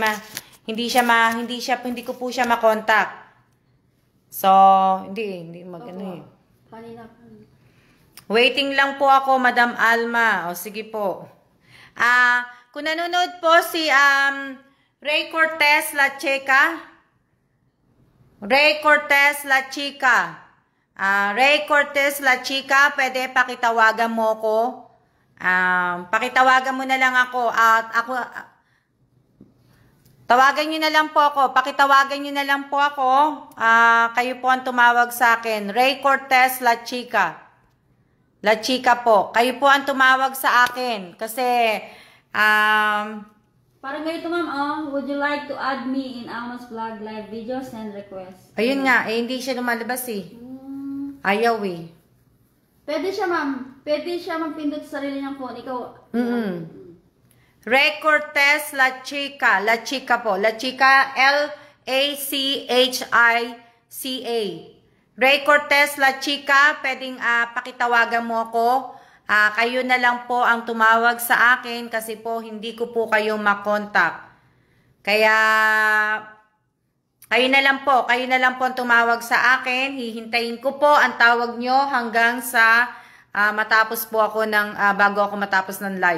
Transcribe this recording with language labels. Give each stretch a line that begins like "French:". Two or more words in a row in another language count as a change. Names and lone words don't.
Filipino: Hindi ko po siya makontak. So, hindi magano Kanina. Waiting lang po ako, Madam Alma. O, sige po. Kung nanonood po si Ray Cortez La Chica. Ray Cortez La Chica. Ray Cortez La Chica, pwede pakitawagan mo ko. Pakitawagan mo na lang ako. Tawagan nyo na lang po ako. Pakitawagan nyo na lang po ako. Kayo po ang tumawag sa akin. Ray Cortez La Chica. La Chica po. Kayo po ang tumawag sa akin. Kasi, Parang ganito ma'am,
English: would you like to add me in Alma's vlog live video? Send request.
Filipino: Ayun nga, hindi siya lumalabas Ayaw Pwede siya ma'am. Pwede siya magpindot sa sarili niyang phone. Ikaw. Ray Cortez La Chica. La Chica po. La Chica, L-A-C-H-I-C-A. Ray Cortez La Chica, pwedeng pakitawagan mo ako. Kayo na lang po ang tumawag sa akin kasi po hindi ko po kayo makontak. Kaya kayo na lang po ang tumawag sa akin. Hihintayin ko po ang tawag nyo hanggang sa matapos po ako bago ako matapos ng live.